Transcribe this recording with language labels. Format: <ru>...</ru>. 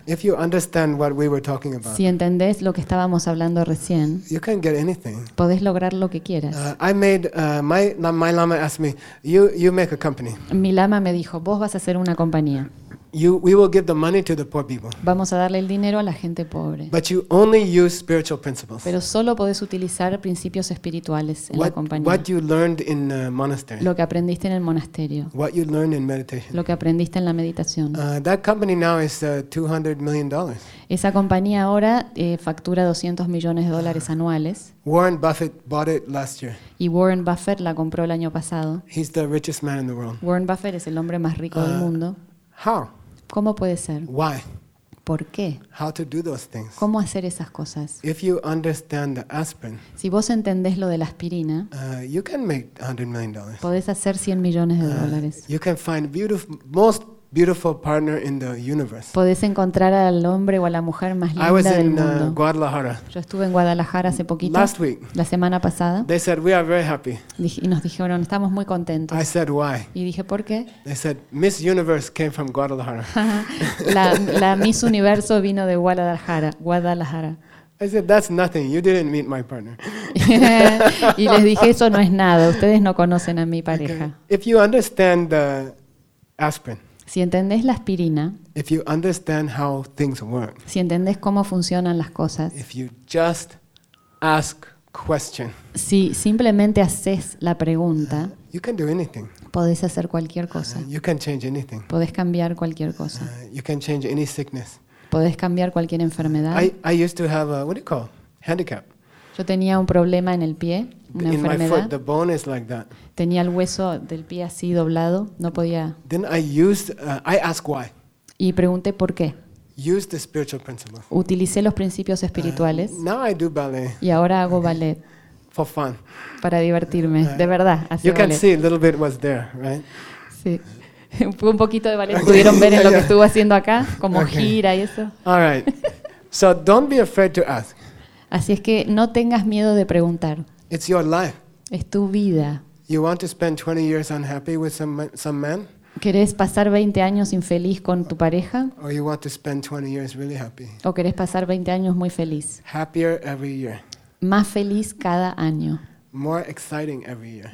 <en>If you understand what we were talking about.</en> <es>Si entendés lo que estábamos hablando recién.</es> <en>You can get anything.</en> <es>Podés lograr lo que quieras.</es> <en>I made my lama asked me, you make a company.</en> <es>Mi lama me dijo, vos vas a hacer una compañía.</es> <en>We will give the money to the poor people.</en> <es>Vamos a darle el dinero a la gente pobre.</es> <en>But you only use spiritual principles.</en> <es>Pero solo podés utilizar principios espirituales en la compañía.</es> <en>What you learned in the monastery.</en> <es>Lo que aprendiste en el monasterio.</es> <en>What you learned in meditation.</en> <es>Lo que aprendiste en la meditación.</es> <en>That company now is $200 million.</en> <es>Esa compañía ahora factura 200 millones de dólares anuales.</es> <en>Warren Buffett bought it last year.</en> <es>Y Warren Buffett la compró el año pasado.</es> <en>He's the richest man in the world.</en> <es>Warren Buffett es el hombre más rico del mundo.</es> <en>How?</en> <es>¿Cómo puede ser?</es> <en>Why?</en> <es>¿Por qué?</es> <en>How to do those things?</en> <es>¿Cómo hacer esas cosas?</es> <en>If you understand the aspirin.</en> <es>Si vos entendés lo de la aspirina.</es> <en>You can make $100 million.</en> <es>Podés hacer 100 millones de dólares.</es> <en>You can find beautiful partner in the universe.</en> <es>Podés encontrar al hombre o a la mujer más linda del mundo.</es> <en>Guadalajara.</en> <es>Yo estuve en Guadalajara hace poquito.</es> <en>Last week.</en> <es>La semana pasada.</es> <en>They said we are very happy.</en> <es>Y nos dijeron, estamos muy contentos.</es> <en>I said why.</en> <es>Y dije, ¿por qué?</es> <en>They said Miss Universe came from Guadalajara.</en> <es>la Miss Universo vino de Guadalajara.</es> <en>I said that's nothing. You didn't meet my partner.</en> <es>Y les dije, eso no es nada. Ustedes no conocen a mi pareja.</es> <en>Okay. If you understand the aspirin.</en> <es>Si entendés la aspirina,</es> <en>if you understand how things work,</en> <es>si entendés cómo funcionan las cosas,</es> <en>if you just ask question,</en> <es>si simplemente haces la pregunta,</es> <en>you can do anything.</en> <es>Podés hacer cualquier cosa.</es> <en>You can change anything.</en> <es>Podés cambiar cualquier cosa.</es> <en>You can change any sickness.</en> <es>Podés cambiar cualquier enfermedad.</es> <en>I used to have a, what do you call, handicap.</en> <es>Yo tenía un problema en el pie, una</es> <en>in</en> <es>enfermedad.</es> <en>My foot, the bone is like that.</en> <es>Tenía el hueso del pie así doblado, no podía.</es> <en>Then I asked why.</en> <es>Y pregunté por qué.</es> <en>Use the spiritual principles.</en> <es>Utilicé los principios espirituales.</es> <en>Now I do ballet.</en> <es>Y ahora hago ballet.</es> <en>For fun.</en> <es>Para divertirme, de verdad. Hacía</es> <en>you can</en> <es>ballet.</es> <en>See a little bit was there, right?</en> <es>Sí. Un poquito de ballet pudieron ver en lo que estuvo haciendo acá, como gira y eso.</es> <en>All right. So don't be afraid to ask.</en> <es>Así es que no tengas miedo de preguntar.</es> <en>It's your life.</en> <es>Es tu vida.</es> <en>You want to spend 20 years unhappy with some man?</en> <es>¿Querés pasar 20 años infeliz con tu pareja?</es> <en>Or you want to spend 20 years really happy?</en> <es>¿O querés pasar 20 años muy feliz?</es> <en>Happier every year.</en> <es>Más feliz cada año.</es> <en>More exciting every year.</en>